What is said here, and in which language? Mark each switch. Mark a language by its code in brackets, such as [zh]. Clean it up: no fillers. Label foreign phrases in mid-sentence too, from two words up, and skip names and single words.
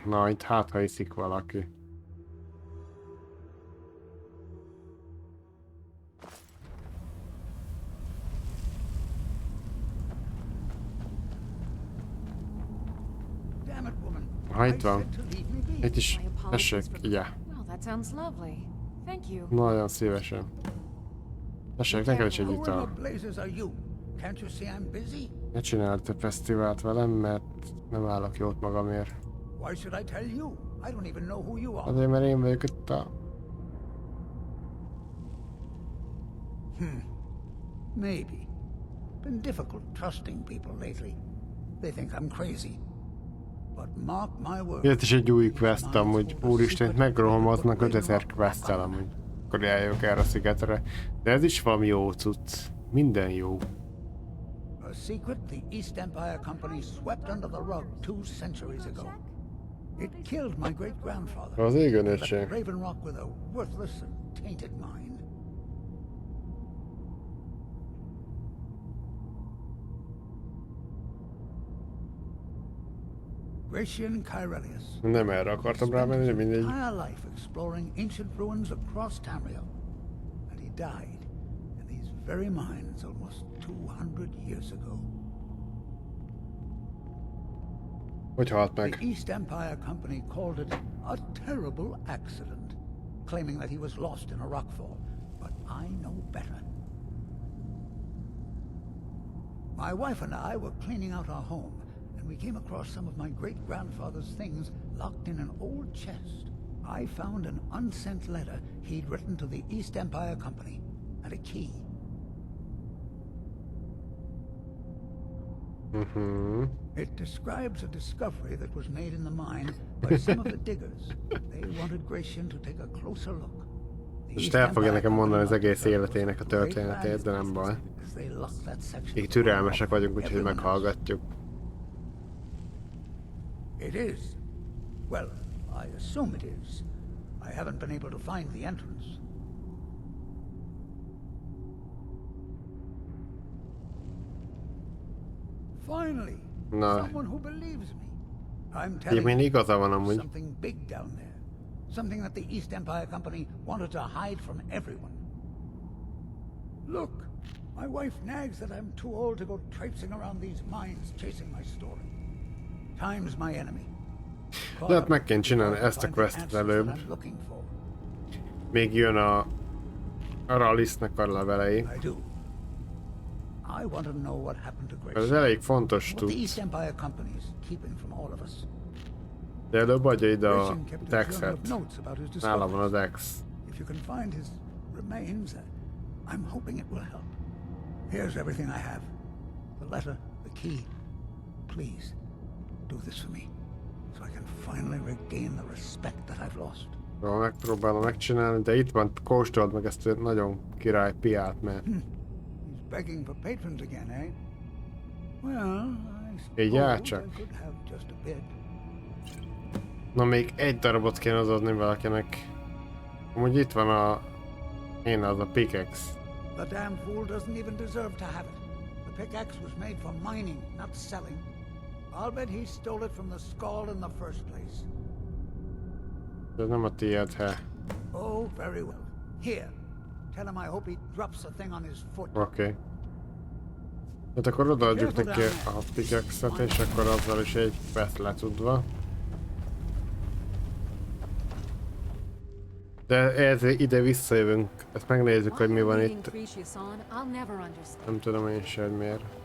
[hu] Na, itt hát ha iszik valaki. Ha itt van. Itt is. Tessék, [en] yeah. Well, that sounds lovely. Thank you. [hu] Nagyon szívesen. Tessék, neked is egy ital. Ne csináld te fesztivált velem, mert nem állok jót magamért. Azért, mert én vagyok itt a... [en] Maybe. Been difficult trusting people lately. They think I'm crazy. But mark my words. [hu] Itt is egy új quest amúgy. Úristen, megrohamoznak 5000 quest-tel amúgy. Akkor eljövök erre a szigetre. De ez is valami jó cucc. Minden jó. [en] A secret the East Empire Company swept under the rug 2 centuries ago. It killed my great-grandfather. [hu] Az égön [en] Left [hu] öcsém. [en] Raven Rock with a worthless and tainted mind. Gratian Kyrelius. [hu] Nem erre akartam rámenni, de mindegy. [en] Entire life exploring ancient ruins across Tamriel, and he died in these very mines almost 200 years ago. [hu] Hogy halt meg? [en] The East Empire Company called it a terrible accident, claiming that he was lost in a rockfall, but I know better. My wife and I were cleaning out our home, and we came across some of my great-grandfather's things locked in an old chest. I found an unsent letter he'd written to the East Empire Company, and a key. It describes a discovery that was made in the mine by some of the diggers. They wanted Gratian to take a closer look. [hu] Most el fogja nekem mondani az egész életének a történetét, de nem baj. Így türelmesek vagyunk, úgyhogy meghallgatjuk. [en] It is. Well, I assume it is. I haven't been able to find the entrance. Finally, someone who believes me. I'm telling you, there's something big down there. Something that the East Empire Company wanted to hide from everyone. Look, my wife nags that I'm too old to go traipsing around these mines chasing my story. Time's my enemy. [hu] Lehet meg kéne csinálni ezt a questet előbb. Még jön a Ralisznek a levelei. Ez elég fontos tudsz. De előbb adja ide a Dexet. Nála van az Dex. [en] I'm hoping it will help. Here's everything I have. The letter, the key. Please, do this for me, so I can finally regain the respect that I've lost. [hu] Jó, megpróbálom megcsinálni, de itt van, kóstold meg ezt a nagyon király piát, mert... [en] He's begging for patrons again, eh? Well, I [hu] Így áll csak. [en] could have just a bit. [hu] Na még egy darabot kéne adni valakinek. Amúgy itt van a... Én az a pickaxe. [en] The damn fool doesn't even deserve to have it. The pickaxe was made for mining, not selling. I'll bet he stole it from the skull in the first place. [hu] Ez nem a tiéd, he. [en] Oh, very well. Here. Tell him I hope he drops the thing on his foot. [hu] Oké. Hát akkor odaadjuk neki a pickaxe-et, és akkor azzal is egy pet letudva. De ez ide visszajövünk. Ezt megnézzük, hogy mi van itt. Nem tudom én sem, hogy miért.